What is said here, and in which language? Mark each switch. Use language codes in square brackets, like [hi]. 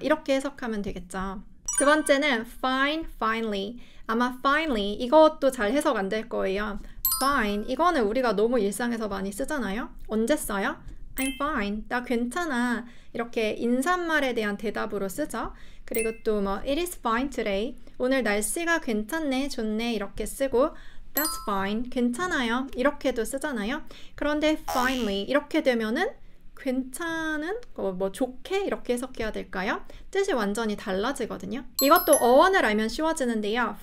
[ko] 이렇게 해석하면 되겠죠. 두 번째는 fine, finely. 아마 finely, 이것도 잘 해석 안 될 거예요. fine, 이거는 우리가 너무 일상에서 많이 쓰잖아요. 언제 써요? [en] I'm fine, [ko] 나 괜찮아. 이렇게 인사말에 대한 대답으로 쓰죠. 그리고 또 뭐 [en] it is fine today. [ko] 오늘 날씨가 괜찮네, 좋네 이렇게 쓰고 [en] That's fine. [ko] 괜찮아요. 이렇게도 쓰잖아요. 그런데 finally 이렇게 되면은 괜찮은, 뭐 좋게 이렇게 해석해야 될까요? 뜻이 완전히 달라지거든요. 이것도 어원을 알면 쉬워지는데요.